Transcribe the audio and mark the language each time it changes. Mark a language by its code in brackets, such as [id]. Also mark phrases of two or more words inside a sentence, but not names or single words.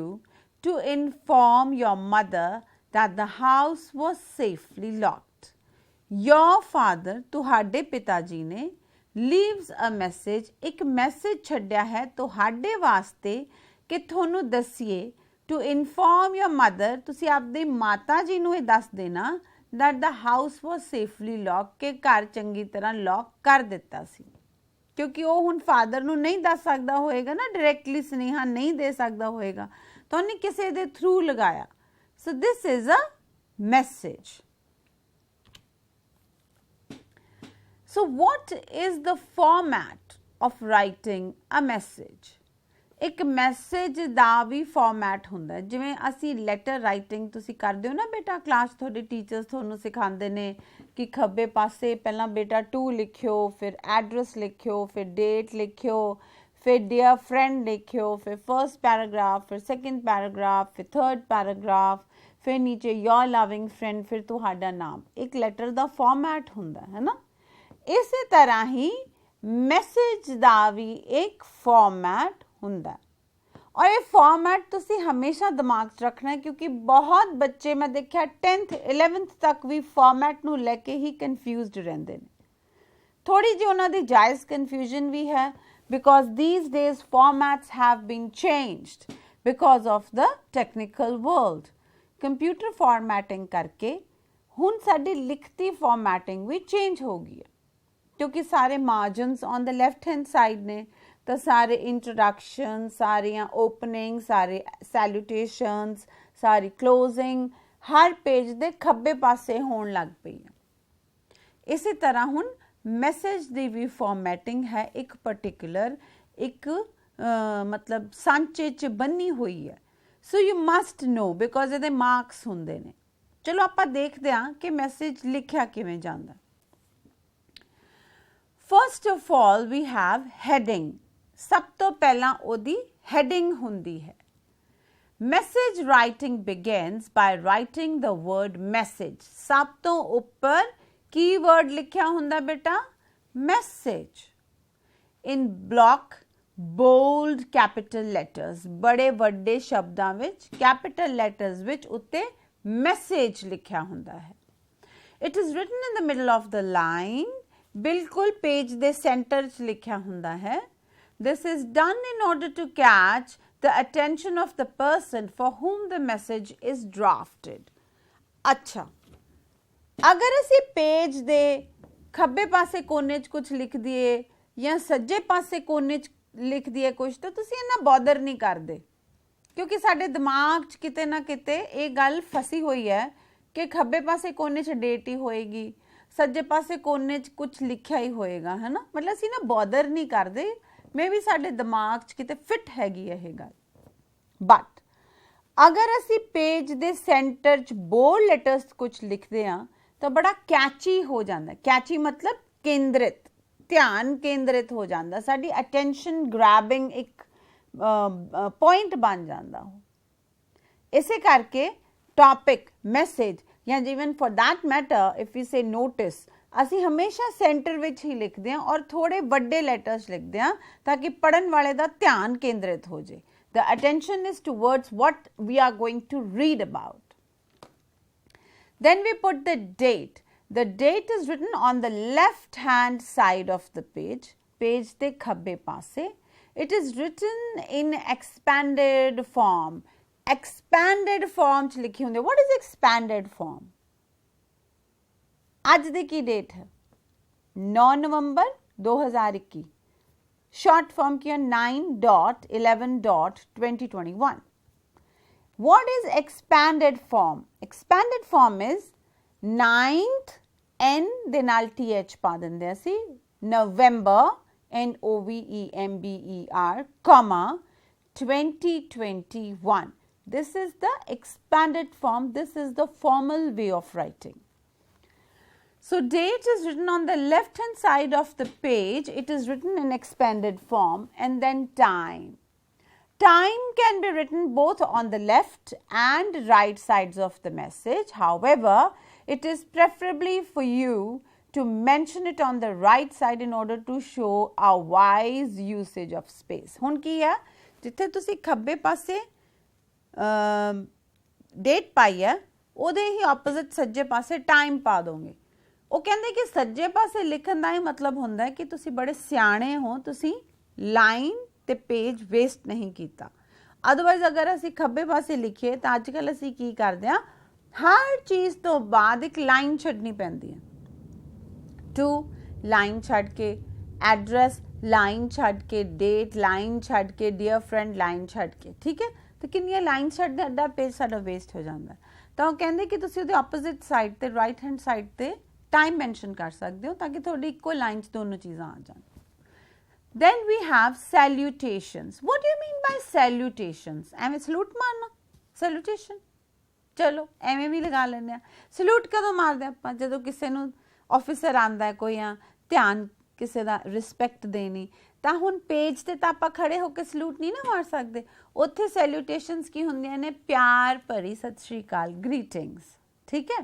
[en] to inform your mother that the house was safely locked your father [pa] ਤੁਹਾਡੇ ਪਿਤਾ ਜੀ ਨੇ [en] leaves a message ਇੱਕ [pa] ਮੈਸੇਜ ਛੱਡਿਆ ਹੈ ਤੁਹਾਡੇ ਵਾਸਤੇ ਕਿ ਤੁਹਾਨੂੰ ਦੱਸੀਏ [en] to inform your mother [pa] ਤੁਸੀਂ ਆਪਣੀ ਮਾਤਾ ਜੀ ਨੂੰ ਇਹ ਦੱਸ ਦੇਣਾ [en] that the house was safely locked [pa] ਕਿ ਘਰ ਚੰਗੀ ਤਰ੍ਹਾਂ ਲੌਕ ਕਰ ਦਿੱਤਾ ਸੀ ਕਿਉਂਕਿ ਉਹ ਹੁਣ ਫਾਦਰ ਨੂੰ ਨਹੀਂ ਦੱਸ ਸਕਦਾ ਹੋਏਗਾ ਨਾ ਡਾਇਰੈਕਟਲੀ ਸੁਨੇਹਾ ਨਹੀਂ ਦੇ ਸਕਦਾ ਹੋਏਗਾ ਤਾਂ ਉਹਨੇ ਕਿਸੇ ਦੇ ਥਰੂ ਲਗਾਇਆ [en] so this is a message so what is the format of writing a message [pa] ਇੱਕ ਮੈਸੇਜ ਦਾ ਵੀ ਫਾਰਮੈਟ ਹੁੰਦਾ ਜਿਵੇਂ ਅਸੀਂ [en] letter writing [pa] ਤੁਸੀਂ ਕਰਦੇ ਹੋ ਨਾ ਬੇਟਾ ਕਲਾਸ ਤੁਹਾਡੇ ਟੀਚਰਸ ਤੁਹਾਨੂੰ ਸਿਖਾਉਂਦੇ ਨੇ ਕਿ ਖੱਬੇ ਪਾਸੇ ਪਹਿਲਾਂ ਬੇਟਾ ਟੂ ਲਿਖਿਓ ਫਿਰ ਐਡਰੈਸ ਲਿਖਿਓ ਫਿਰ ਡੇਟ ਲਿਖਿਓ ਫਿਰ [en] dear friend [pa] ਲਿਖਿਓ ਫਿਰ [en] first paragraph [pa] ਫਿਰ [en] second paragraph [pa] ਫਿਰ [en] third paragraph [pa] ਫਿਰ ਨੀਚੇ [en] your loving friend [pa] ਫਿਰ ਤੁਹਾਡਾ ਨਾਮ ਇੱਕ ਲੈਟਰ ਦਾ ਫਾਰਮੈਟ ਹੁੰਦਾ ਹੈ ਨਾ ਇਸੇ ਤਰ੍ਹਾਂ ਹੀ ਮੈਸੇਜ ਦਾ ਵੀ ਇੱਕ ਫਾਰਮੈਟ ਹੁੰਦਾ ਔਰ ਯੇ ਫ਼ਾਰਮੈਟ ਤੁਸੀਂ ਹਮੇਸ਼ਾ ਦਿਮਾਗ ਚ ਰੱਖਣਾ ਹੈ ਕਿਉਂਕਿ ਬਹੁਤ ਬੱਚੇ ਮੈਂ ਦੇਖਾ 10th 11th ਤੱਕ ਭੀ ਫ਼ਾਰਮੈਟ ਨੂੰ ਲੈ ਕੇ ਹੀ ਕਨਫਿਊਜ਼ਡ ਰਹਿੰਦੇ ਨੇ ਥੋੜ੍ਹੀ ਜੀ ਉਨ੍ਹਾਂ ਦੀ ਜਾਇਜ਼ ਕਨਫਿਊਜ਼ਨ ਭੀ ਹੈ, [en] because these days formats have been changed because of the technical world. computer formatting [pa] ਕਰਕੇ ਹੁਣ ਸਾਡੀ ਲਿਖਤੀ ਫ਼ਾਰਮੈਟਿੰਗ ਭੀ ਚੇਂਜ ਹੋ ਗਈ ਹੈ, ਕਿਉਂਕਿ ਸਾਰੇ ਮਾਰਜਿਨਸ [en] on the left hand side [pa] ਨੇ, ਤਾਂ ਸਾਰੇ ਇੰਟਰੋਡਕਸ਼ਨ, ਸਾਰੀਆਂ ਓਪਨਿੰਗ, ਸਾਰੇ ਸੈਲਿਊਟੇਸ਼ਨਜ਼, ਸਾਰੀ ਕਲੋਜ਼ਿੰਗ ਹਰ ਪੇਜ ਦੇ ਖੱਬੇ ਪਾਸੇ ਹੋਣ ਲੱਗ ਪਈ ਹੈ। ਇਸੀ ਤਰ੍ਹਾਂ ਹੁਣ ਮੈਸੇਜ ਦੀ ਭੀ ਫ਼ਾਰਮੈਟਿੰਗ ਹੈ ਇੱਕ ਪਰਟੀਕੁਲਰ ਇੱਕ ਮਤਲਬ ਸਾਂਚੇ ਚ ਬਣੀ ਹੋਈ ਹੈ। [en] so you must know because [pa] ਇਹਦੇ ਮਾਰਕਸ ਹੁੰਦੇ ਨੇ। ਚਲੋ ਆਪਾਂ ਦੇਖਦੇ ਹਾਂ ਕਿ ਮੈਸੇਜ ਲਿਖਿਆ ਕਿਵੇਂ ਜਾਂਦਾ। [en] First of all we have heading. [pa] ਸਭ ਤੋਂ ਪਹਿਲਾਂ ਉਹਦੀ ਹੈਡਿੰਗ ਹੁੰਦੀ ਹੈ। [en] Message writing begins by writing the word message. [pa] ਸਭ ਤੋਂ ਉੱਪਰ ਕੀ ਵਰਡ ਲਿਖਿਆ ਹੁੰਦਾ ਬੇਟਾ? [en] Message. In block bold capital letters, [pa] ਬੜੇ ਵੱਡੇ ਸ਼ਬਦਾਂ ਵਿੱਚ [en] capital letters [pa] ਵਿੱਚ ਉੱਤੇ ਮੈਸੇਜ ਲਿਖਿਆ ਹੁੰਦਾ ਹੈ। [en] It is written in the middle of the line, [pa] ਬਿਲਕੁਲ ਪੇਜ ਦੇ ਸੈਂਟਰ ਚ ਲਿਖਿਆ ਹੁੰਦਾ ਹੈ। [en] This is done in order to catch the attention of the person for whom the message is drafted। [pa] ਅੱਛਾ, ਅਗਰ ਅਸੀਂ ਪੇਜ ਦੇ ਖੱਬੇ ਪਾਸੇ ਕੋਨੇ ਚ ਕੁਝ ਲਿਖ ਦਿੱਤੇ ਯਾ ਸੱਜੇ ਪਾਸੇ ਕੋਨੇ ਚ ਲਿਖ ਦਿੱਤੇ ਕੁਝ, ਤਾਂ ਤੁਸੀਂ ਇੰਨਾ ਬੌਦਰ ਨਹੀਂ ਕਰਦੇ, ਕਿਉਂਕਿ ਸਾਡੇ ਦਿਮਾਗ ਚ ਕਿਤੇ ਨਾ ਕਿਤੇ ਯੇ ਗੱਲ ਫਸੀ ਹੋਈ ਹੈ ਕਿ ਖੱਬੇ ਪਾਸੇ ਕੋਨੇ ਚ ਡੇਟ ਹੀ ਹੋਏਗੀ, ਸੱਜੇ ਪਾਸੇ ਕੋਨੇ ਚ ਕੁਝ ਲਿਖਿਆ ਹੀ ਹੋਏਗਾ, ਹੈ ਨਾ। ਮਤਲਬ ਅਸੀਂ ਨਾ ਬੌਦਰ ਨਹੀਂ ਕਰਦੇ, ਮੇ ਭੀ ਸਾਡੇ ਦਿਮਾਗ ਚ ਕਿਤੇ ਫਿੱਟ ਹੈਗੀ ਯੇ ਗੱਲ। ਬੱਟ ਅਗਰ ਅਸੀਂ ਪੇਜ ਦੇ ਸੈਂਟਰ ਚ [en] bold letters [pa] ਕੁਝ ਲਿਖਤੇ ਹੈਂ ਤੋ ਬੜਾ ਕੈਚੀ ਹੋ ਜਾਤਾ ਹੈ। ਕੈਚੀ ਮਤਲਬ ਕੇਂਦਰਿਤ, ਧਿਆਨ ਕੇਂਦਰਿਤ ਹੋ ਜਾਤਾ, ਸਾਡੀ [en] attention grabbing [pa] ਇੱਕ ਪੌਇੰਟ ਬਣ ਜਾਤਾ ਹੋ। ਇਸੇ ਕਰਕੇ ਟੌਪਿਕ, ਮੈਸੇਜ ਯਾ [en] even for that matter if you say notice, [pa] ਅਸੀਂ ਹਮੇਸ਼ਾ ਸੈਂਟਰ ਵਿੱਚ ਹੀ ਲਿਖਤੇ ਹੈਂ ਔਰ ਥੋੜ੍ਹੇ ਬੜੇ ਲੈਟਰਸ ਲਿਖਤੇ ਹੈਂ ਤਾਕਿ ਪੜ੍ਹਨ ਵਾਲੇ ਦਾ ਧਿਆਨ ਕੇਂਦਰਿਤ ਹੋ ਜਾਏ। [en] The attention is towards what we are going to read about. Then we put the date. The date is written on the left hand side of the page, [pa] ਪੇਜ ਦੇ ਖੱਬੇ ਪਾਸੇ. [en] It is written in expanded form. Expanded form [pa] ਚ ਲਿਖੀ ਹੁੰਦੇ। [en] What is expanded form? [pa] ਅੱਜ ਦੀ ਕੀ ਡੇਟ ਹੈ 9 ਨਵੰਬਰ 2021। [en] short form की 9.11.2021। What is expanded form? Expanded form is 9th N [pa] ਦੇ ਨਾਲ TH ਪਾ ਦਿੰਦੇ ਅਸੀਂ, [en] November NOVEMBER, comma 2021. This is the expanded form. This is the formal way of writing. So date is written on the left hand side of the page. It is written in expanded form, and then time. Time can be written both on the left and right sides of the message. However, it is preferably for you to mention it on the right side in order to show a wise usage of space. [pa] ਹੁਣ ਕੀ ਹੈ, ਜਿੱਥੇ ਤੁਸੀਂ ਖੱਬੇ ਪਾਸੇ ਡੇਟ ਪਾਈ ਹੈ ਉਹਦੇ ही opposite ਸੱਜੇ ਪਾਸੇ ਟਾਈਮ ਪਾ ਦਿਓਗੇ। ਉਹ ਕਹਿੰਦੇ ਕਿ ਸੱਜੇ ਪਾਸੇ ਲਿਖਣ ਦਾ ਇਹ ਮਤਲਬ ਹੁੰਦਾ ਹੈ ਕਿ ਤੁਸੀਂ ਬੜੇ ਸਿਆਣੇ ਹੋ, ਤੁਸੀਂ ਲਾਈਨ ਤੇ [en] page waste [pa] ਨਹੀਂ ਕੀਤਾ। ਅਦਰਵਾਈਜ਼ ਅਗਰ ਅਸੀਂ ਖੱਬੇ ਪਾਸੇ ਲਿਖੀਏ ਤਾਂ ਅੱਜਕੱਲ੍ਹ ਅਸੀਂ ਕੀ ਕਰਦੇ ਹਾਂ, ਹਰ ਚੀਜ਼ ਤੋਂ ਬਾਅਦ ਇੱਕ ਲਾਈਨ ਛੱਡਣੀ ਪੈਂਦੀ ਹੈ। [en] to line [pa] ਛੱਡ ਕੇ, [en] address line [pa] ਛੱਡ ਕੇ, [en] date line [pa] ਛੱਡ ਕੇ, [en] dear friend line [pa] ਛੱਡ ਕੇ, ਠੀਕ ਹੈ। ਤਾਂ ਕਿੰਨੀਆਂ ਲਾਈਨ ਛੱਡਣੇ ਅੱਧਾ ਪੇਜ ਸਾਡਾ ਵੇਸਟ ਹੋ ਜਾਂਦਾ ਹੈ। ਤਾਂ ਉਹ ਕਹਿੰਦੇ ਕਿ ਤੁਸੀਂ ਉਹਦੇ [en] opposite side [pa] ਤੇ, [en] right hand side [pa] ਤੇ [en] time mention [pa] ਕਰ ਸਕਦੇ ਹੋ ਤਾਕਿ ਥੋੜ੍ਹੀ ਇੱਕੋ ਲਾਈਨ ਚ ਦੋਨੋਂ ਚੀਜ਼ਾਂ ਆ ਜਾਣ। [en] Then we have salutations. What do you mean by salutations? [pa] ਐਵੇਂ ਸਲੂਟ ਮਾਰਨਾ, salutation। ਚਲੋ ਐਵੇਂ ਭੀ ਲਗਾ ਲੈਣੇ। ਸਲੂਟ ਕਦੋਂ ਮਾਰਦੇ ਆਪਾਂ? ਜਦੋਂ ਕਿਸੀ ਨੂੰ ਔਫ਼ਿਸਰ ਆਂਦਾ ਹੈ ਕੋਈ, ਯਾ ਧਿਆਨ ਕਿਸੀ ਦਾ ਰਿਸਪੈਕਟ ਦੇਣੀ, ਤਾਂ ਹੁਣ ਪੇਜ ਤੇ ਤਾਂ ਆਪਾਂ ਖੜ੍ਹੇ ਹੋ ਕਰ ਸਲੂਟ ਨਹੀਂ ਨਾ ਮਾਰ ਸਕਦੇ। ਉੱਥੇ ਸੈਲਿਊਟੇਸ਼ਨਸ ਕੀ ਹੁੰਦੀਆਂ ਨੇ? ਪਿਆਰ ਭਰੀ ਸਤ ਸ੍ਰੀ ਅਕਾਲ, ਗ੍ਰੀਟਿੰਗਸ, ਠੀਕ ਹੈ।